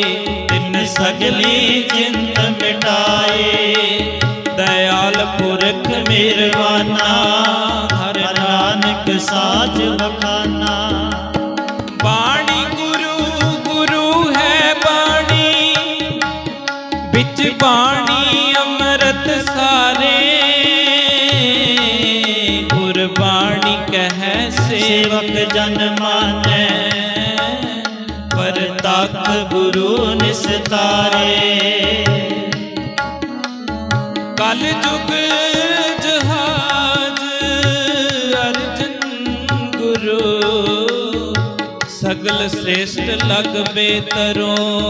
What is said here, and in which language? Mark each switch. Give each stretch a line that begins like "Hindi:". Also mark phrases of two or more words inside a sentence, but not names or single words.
Punjabi: ਤਿਨ ਸਗਲੀ ਚਿੰਤ ਮਿਟਾਏ, ਦਯਾਲ ਪੁਰਖ ਮੇਹਰਬਾਨਾ, ਹਰ ਨਾਨਕ ਸਾਚ ਬਖਾਨਾ। ਬਾਣੀ ਗੁਰੂ ਗੁਰੂ ਹੈ ਬਾਣੀ, ਬਿਚ ਬਾਣੀ ਅੰਮ੍ਰਿਤ ਸਾਰੇ। ਗੁਰਬਾਣੀ ਕਹ ਸੇਵਕ ਜਨ ਮਾਨੈ, ਪਰਤਖ ਗੁਰੂ ਨਿਸਤਾਰੇ। ਕਲ ਜੁਗ ਜਹਾਜ ਅਰਜਨ ਗੁਰੂ, ਸਗਲ ਸ੍ਰੇਸ਼ਟ ਲਗ ਬੇਤਰੋਂ।